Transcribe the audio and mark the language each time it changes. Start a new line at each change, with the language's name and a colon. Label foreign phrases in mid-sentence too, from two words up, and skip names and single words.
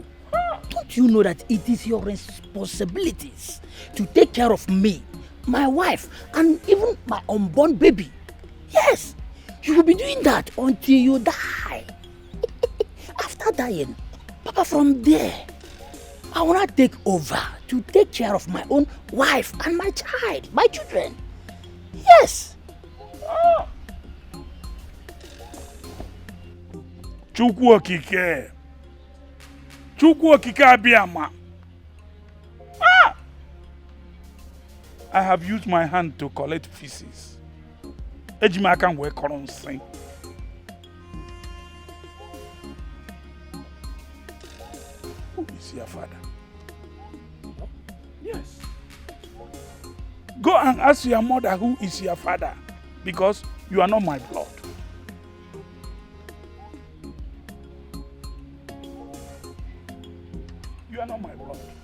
English: Don't you know that it is your responsibilities to take care of me, my wife, and even my unborn baby? Yes, you will be doing that until you die. After dying, Papa, from there, I will not take over to take care of my own wife and my child, my children. Yes.
Igbo: Chukwu okike. Chukwu okike abiyama.
English: I have used my hand to collect feces.
Igbo: Ejima aka wee kọrọ nsị.
English: Who is your father? Yes. Go and ask your mother who is your father, because you are not my blood. You are not my blood.